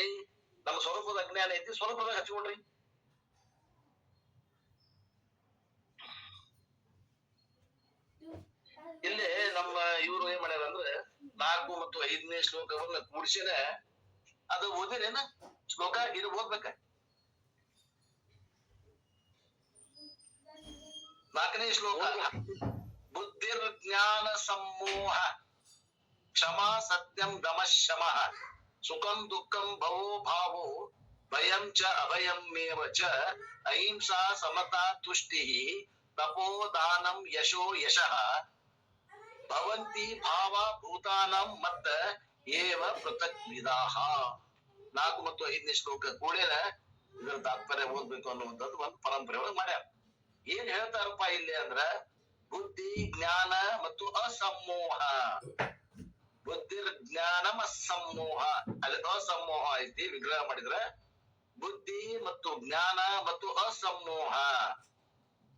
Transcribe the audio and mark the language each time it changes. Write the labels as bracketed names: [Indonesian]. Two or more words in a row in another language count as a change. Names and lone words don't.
[Kannada] ನಮ್ಮ ಸ್ವರೂಪದ ಅಜ್ಞಾನ ಐತಿ, ಸ್ವರೂಪದಾಗ ಹಚ್ಕೊಳ್ರಿ. ಇಲ್ಲಿ ನಮ್ಮ ಇವ್ರು ಏನ್ ಮಾಡ್ಯಾರ ಅಂದ್ರೆ 4 ಮತ್ತು 5ನೇ ಶ್ಲೋಕವನ್ನ ಕೂಡಿಸಿನ ಅದು ಓದಿರೇನ ಶ್ಲೋಕ ಇದು ಓದ್ಬೇಕ. [Sanskrit] 4ನೇ ಶ್ಲೋಕ, ಬುದ್ಧಿರ್ ಜ್ಞಾನ ಸಮೂಹ ಕ್ಷಮಾ ಸತ್ಯಂ ದಮಃ ಶಮಃ ಸುಖಂ ದುಃಖಂ ಭವೋ ಭಾವೋ ಭಯಂ ಚ ಅಭಯಂ ಮೇವ ಚ ಅಹಿಂಸಾ ಸಮತಾ ತುಷ್ಟಿಃ ತಪೋದಾನಂ ಯಶೋ ಯಶಃ ಭವಂತಿ ಭಾವ ಭೂತಾನಂ ಮತ್ತ ಏವ ಪೃಥಕ್ ವಿದಾಹ. [Kannada] 4 ಮತ್ತು 5ನೇ ಶ್ಲೋಕ ಕೂಡೇನ ಇದರ ತಾತ್ಪರ್ಯ ಓದ್ಬೇಕು ಅನ್ನುವಂಥದ್ದು ಒಂದು ಪರಂಪರೆ ಒಳಗೆ ಮಾಡ್ಯಾರ. ಏನ್ ಹೇಳ್ತಾರಪ್ಪ ಇಲ್ಲಿ ಅಂದ್ರ, ಬುದ್ಧಿ ಜ್ಞಾನ ಮತ್ತು ಅಸಮೋಹ. [Sanskrit] ಬುದ್ಧಿರ್ ಜ್ಞಾನಂ ಅಸಮೋಹ, [Kannada] ಅಲ್ಲಿ ಅಸಮೋಹ ಐತಿ, ವಿಗ್ರಹ ಮಾಡಿದ್ರ ಬುದ್ಧಿ ಮತ್ತು ಜ್ಞಾನ ಮತ್ತು ಅಸಮೋಹ.